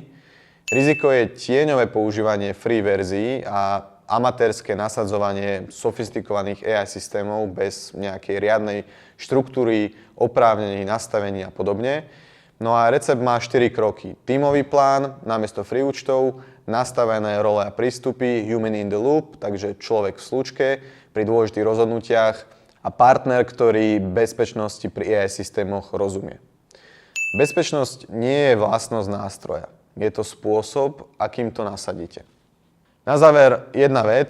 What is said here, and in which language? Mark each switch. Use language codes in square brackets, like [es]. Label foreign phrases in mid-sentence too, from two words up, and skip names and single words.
[sk] Riziko je tieňové používanie free verzií a amatérske nasadzovanie sofistikovaných AI systémov bez nejakej riadnej štruktúry, oprávnení, nastavení a podobne. No a recept má 4 kroky. Tímový plán namiesto free účtov, nastavené role a prístupy, [en] human in the loop, [sk] takže človek v slučke pri dôležitých rozhodnutiach a partner, ktorý bezpečnosti pri AI systémoch rozumie. Bezpečnosť nie je vlastnosť nástroja. Je to spôsob, akým to nasadíte. Na záver jedna vec.